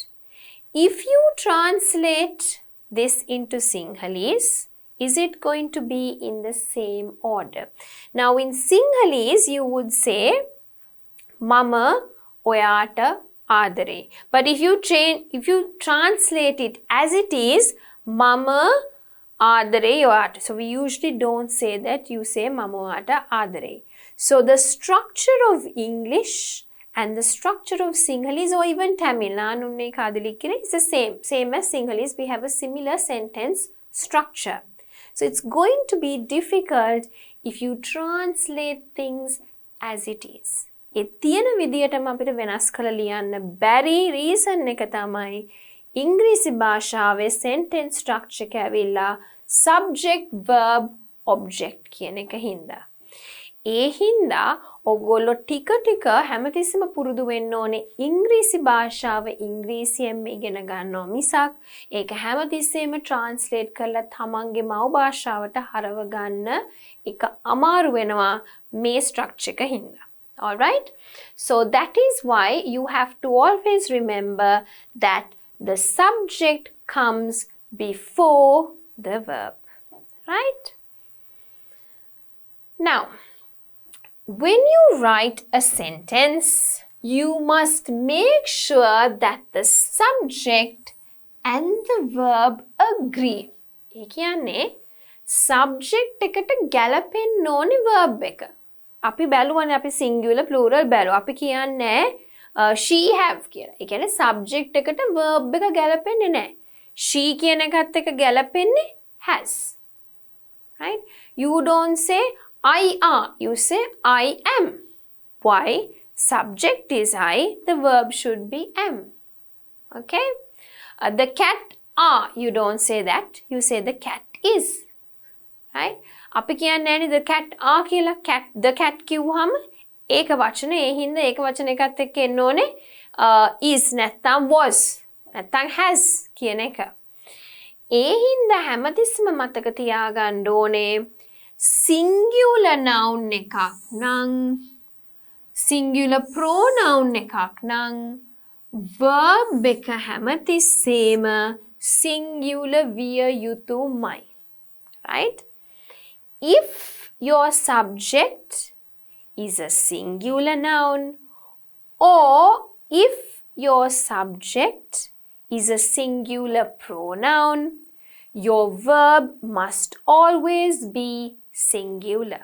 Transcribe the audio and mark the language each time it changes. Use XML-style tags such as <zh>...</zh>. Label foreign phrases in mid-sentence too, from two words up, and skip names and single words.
<en>If you translate this into Sinhalese, is it going to be in the same order? Now in Sinhalese you would say</en> <si>මම ඔයාට ආදරේ.</si> <en>But if you translate it as it is,</en> <si>මම ආදරේ ඔයාට.</si> <en>So we usually don't say that. You say</en> <si>මම ඔයාට ආදරේ.</si> <en>So the structure of English and the structure of Sinhalese or even Tamil,</en> <ta>நான் உன்னை காதலிக்கிறேன்,</ta> <en>is the same. Same as Sinhalese, we have a similar sentence structure. So it's going to be difficult if you translate things as it is.</en> <si>ඒ තියෙන විදියටම අපිට වෙනස් කරලා ලියන්න බැරි reason එක තමයි ඉංග්‍රීසි භාෂාවේ</si> <en>sentence structure</en> <si>එක ඇවිල්ලා</si> <en>subject verb object</en> <si>කියන එක හින්දා. ඒ හින්දා ඔයගොල්ලෝ ටික ටික හැමතිස්සෙම පුරුදු වෙන්න ඕනේ ඉංග්‍රීසි භාෂාව ඉංග්‍රීසියෙන් ඉගෙන ගන්නවා මිසක් ඒක හැමතිස්සෙම translate කරලා තමන්ගේ මව් භාෂාවට හරව ගන්න එක අමාරු වෙනවා මේ structure එක හින්දා.</si> <en>Alright, so that is why you have to always remember that the subject comes before the verb, right? Now, when you write a sentence, you must make sure that the subject and the verb agree.</en> <si>ඒ කියන්නේ subject එකට ගැලපෙන්න ඕනේ verb එක. අපි බැලුවනේ අපි</si> <en>singular plural</en> <si>බැලුවා. අපි කියන්නේ</si> <en>she have</en> <si>කියලා. ඒ කියන්නේ subject එකට verb එක ගැලපෙන්නේ නැහැ. she කියන එකත් එක්ක ගැලපෙන්නේ has.</si> <en>Right? You don't say I are. You say I am. Why? Subject is I. The verb should be am. Okay? The cat are. You don't say that. You say the cat is. Right?</en> <si>අපි කියන්නේ නෑනේ</si> <en>the cat are</en> <si>කියලා</si> <en>the cat</en> <si>කිව්වහම ඒක වචන ඒ හින්දා ඒක වචන එකත් එක්ක එන්න ඕනේ is නැත්තම් was නැත්තම් has කියන එක. ඒ හින්දා හැමතිස්සෙම මතක තියාගන්න ඕනේ</si> <en>singular noun</en> <si>එකක් නම්</si> <en>singular pronoun</en> <si>එකක් නම් verb එක හැමතිස්සෙම singular විය යුතුමයි.</si> <en>Right? If your subject is a singular noun or if your subject is a singular pronoun, your verb must always be singular.</en>